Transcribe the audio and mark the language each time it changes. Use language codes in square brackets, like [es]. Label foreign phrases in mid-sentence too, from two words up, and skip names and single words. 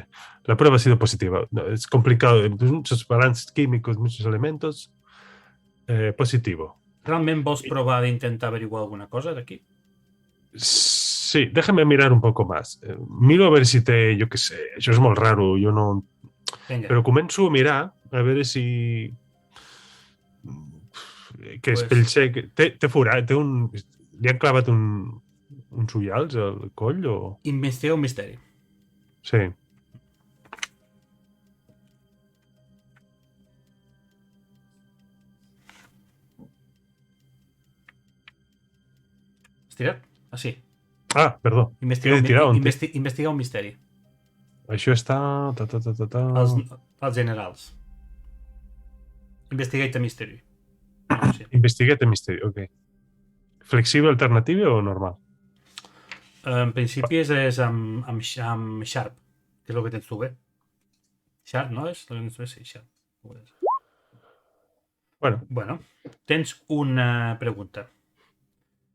[es] La prueba ha sido positiva. Es complicado. Muchos balances químicos, muchos elementos. Positivo. [ca] Realment vols provar d'intentar averiguar alguna cosa d'aquí? [es] Sí, déjame mirar un poco más. Miro a ver si [ca] té, jo què sé, això és molt raro, jo no... Vinga. Però començo a mirar a veure si... Que és pell sec. Té forat, li han clavat uns ullals al coll o... Investiga un misteri. Sí. Estirat? Ah, sí. Ah, perdó. Investiga un misteri. Això està... Els generals. [en] Investigate a mystery. [ca] Sí. [en] Investigate a mystery, ok. [ca] Flexible alternativa o normal? En principi és amb Sharp, que és el que tens tu bé. Sharp, no? És el que tens tu bé? Sí, Sharp. Bueno, tens una pregunta.